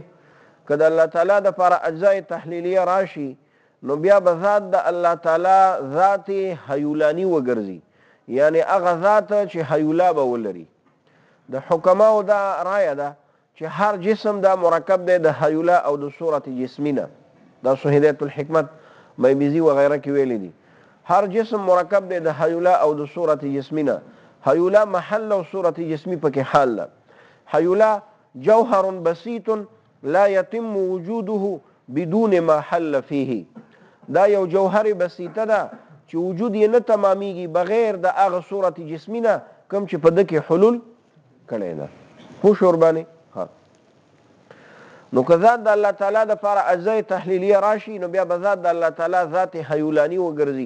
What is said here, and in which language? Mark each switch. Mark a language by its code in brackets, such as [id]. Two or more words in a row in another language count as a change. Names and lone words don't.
[ps] که د الله تعالی د لپاره اجزاء تحلیلیه راشي نو بیا به ذات د الله تعالی ذات هیولانی وګرځي، یعنی هغه ذات چې هیولا به ولري. د حکماو دا رایه ده چې هر جسم دا مرکب دی د هیولا او د صورت جسمی نه. دا هدایت الحکمت میمیزی وغیره کې ویلی دي. هر جسم مرکب دی د هیولا او د صورت جسمی نه. هیولا محل او صورت جسمی پکې حال ده. [ar] هیولا جوهر بسيط لا يتم وجوده بدون ما حل فيه. [ps] دا یو جوهر بسیطه ده چې وجود یې نه تمامیږي بغیر د هغه صورت جسمی نه کوم چې په ده کې حلول کړی ده. پوه شو ورباندې؟ نو که ذات د الله تعالی د لپاره اجزاء تحلیلیه راشي نو بیا به ذات د الله تعالی ذات هیولانی وګرځي.